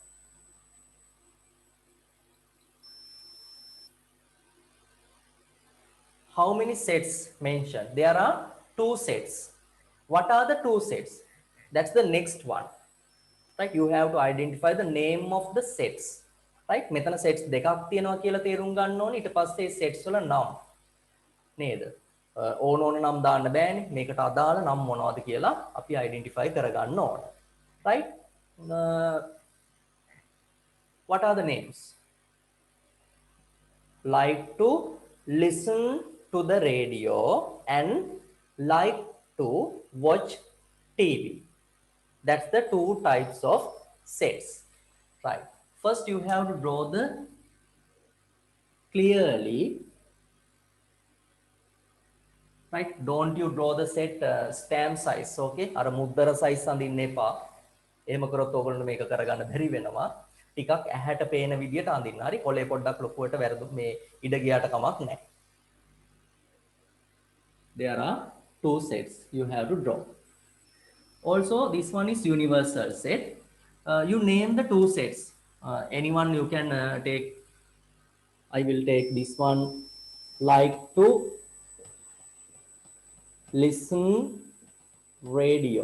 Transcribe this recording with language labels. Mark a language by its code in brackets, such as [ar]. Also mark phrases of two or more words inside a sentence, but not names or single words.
[en] How many sets mentioned? There are 2 sets. What are the 2 sets? That's the next one. Right? You have to identify the name of the sets. Right? [si] මෙතන sets දෙකක් තියෙනවා කියලා තේරුම් ගන්න ඕනේ. ඊට පස්සේ sets වල නම් නේද? ඕන නම් දාන්න බෑනේ. මේකට අදාළ නම් මොනවද කියලා අපි identify කරගන්න ඕනේ. [en] Right? What are the names? Like to listen to the radio and like to watch TV. That's the 2 types of sets. Right. First you have to draw the clearly. Right. Don't you draw the set stamp size. [si] Okay. අර මුද්දර size අඳින්න එපා. එහෙම කරොත් ඔයගොල්ලෝ මේක කරගන්න බැරි වෙනවා. ටිකක් ඇහැට පේන විදියට අඳින්න. හරි. කොලේ පොඩ්ඩක් ලොකුවට වැරදු මේ ඉඩ ගියාට කමක් නැහැ. [en] There are 2 sets you have to draw. Also, this one is universal set. You name the 2 sets. Anyone you can take. I will take this one. Like to listen radio.